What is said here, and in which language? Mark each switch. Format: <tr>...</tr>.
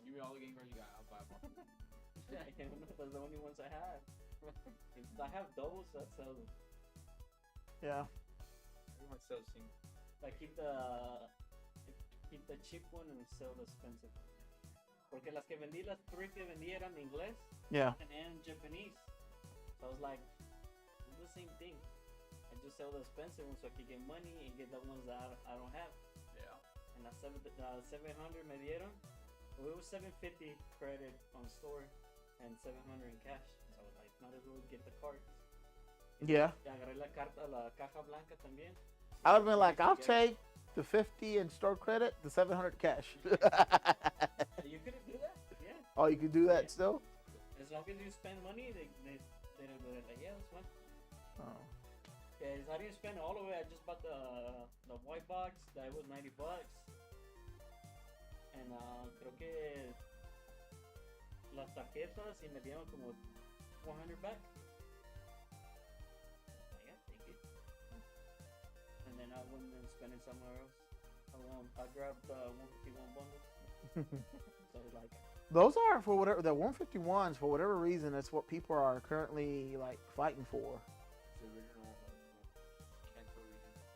<en>Give me all the game cards you got. I'll buy more. I can't remember. Those are the only ones I have. If I have those, I'd sell them. Yeah. Every myself sing. Like keep the cheap one and sell the expensive one.</en> <es>Porque las que vendí, las three que vendí eran en inglés</es> <en>Yeah. and Japanese. So I was like, it's the same thing. I just sell the expensive ones so I can get money and get the ones that I don't have. Yeah. And that 700</en> <es>me dieron.</es> <en>Well, it was 750 credit on store and 700 in cash. So I was like, might as well get the cards. Yeah.</en> <es>Y agarré la caja blanca también.</es> <en>I would have been like, I'll take the 50 in store credit, the 700 cash. You couldn't do that? Yeah. Oh, you could do that Yeah. still? As long as you spend money, they're like, yeah, that's fine. Oh. Yeah, I didn't spend all of it. I just bought the white box. That was $90.</en> <es>And creo que las tarjetas y me dieron como 400 back.</es> <en>Yeah, take it. And then I went and spent it somewhere else. I grabbed 151 bundles. So like, Those are for whatever, the 151s, for whatever reason, that's what people are currently like fighting for. It's the original Kanto region.</en>